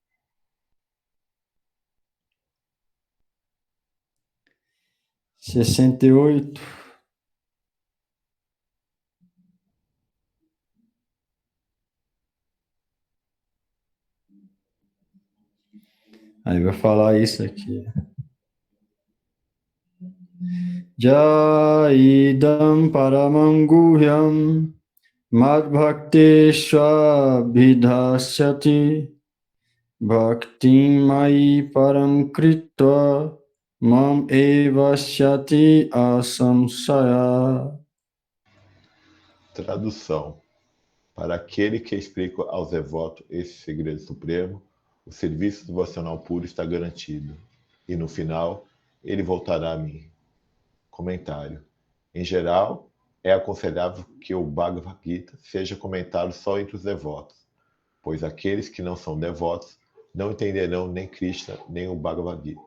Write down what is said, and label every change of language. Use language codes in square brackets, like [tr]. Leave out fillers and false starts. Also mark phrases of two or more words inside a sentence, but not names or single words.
[pt] Sessenta e oito. Aí vai falar isso aqui. [sa] य इदं परमं गुह्यं मद्भक्तेष्वभिधास्यति भक्तिं मयि परां कृत्वा मामेवैष्यत्यसंशयः. [pt] Tradução. Para aquele que explica aos devotos esse segredo supremo, o serviço devocional puro está garantido. E no final, ele voltará a mim. Comentário. Em geral, é aconselhável que o Bhagavad Gita seja comentado só entre os devotos, pois aqueles que não são devotos não entenderão nem Krishna nem o Bhagavad Gita.